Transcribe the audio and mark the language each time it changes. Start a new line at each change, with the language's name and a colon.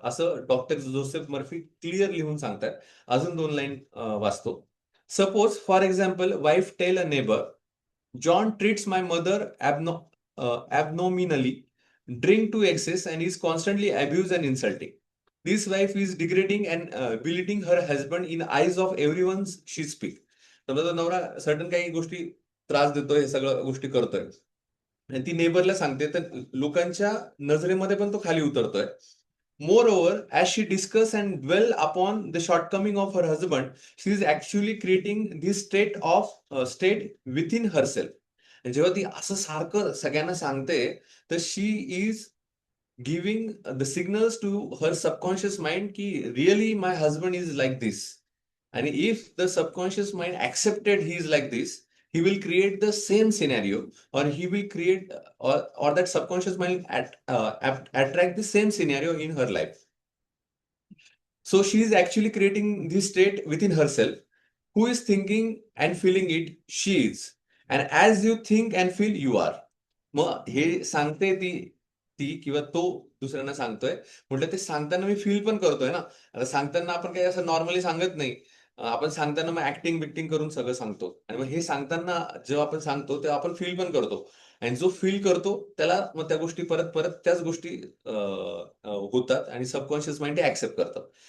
Marathi: असं doctor Joseph Murphy clear लिहून सांगतात. अजून 2 लाईन वाचतो.
English: Suppose for example wife tell a neighbour, "John treats my mother abnominally, drink to excess and is constantly abused and insulting. This wife is degrading and belittling her husband in eyes of everyone she speak."
Marathi: समजा तो नवरा certain काही गोष्टी त्रास देतोय, हे सगळ्या गोष्टी करतोय. आणि ती नेबरला सांगते, तर लोकांच्या नजरेमध्ये पण तो खाली उतरतोय.
English: Moreover, as she discuss and dwell upon the shortcoming of her husband, she is actually creating this state within herself.
Marathi: आणि जेव्हा ती असं सारखं सगळ्यांना सांगते, तर
English: She is giving the signals to her subconscious mind की really my husband is like this. And if the subconscious mind accepted he is like this, he will create the same scenario, or he will create, or that subconscious mind attract the same scenario in her life. So she is actually creating this state within herself. Who is thinking and feeling it? She is. And as you think and feel, you are.
Marathi: मग हे सांगते ती किंवा तो दुसऱ्यांना सांगतोय. म्हटलं ते सांगताना मी फील पण करतोय ना. आता सांगताना आपण काही असं नॉर्मली सांगत नाही. आपण सांगताना मग ॲक्टिंग-बिक्टिंग करून सगळं सांगतो. आणि मग हे सांगताना जेव्हा आपण सांगतो, तेव्हा आपण फील पण करतो. आणि जो फील करतो त्याला मग त्या गोष्टी परत-परत त्याच गोष्टी होतात आणि सबकॉन्शियस माइंड ते ॲक्सेप्ट करतं.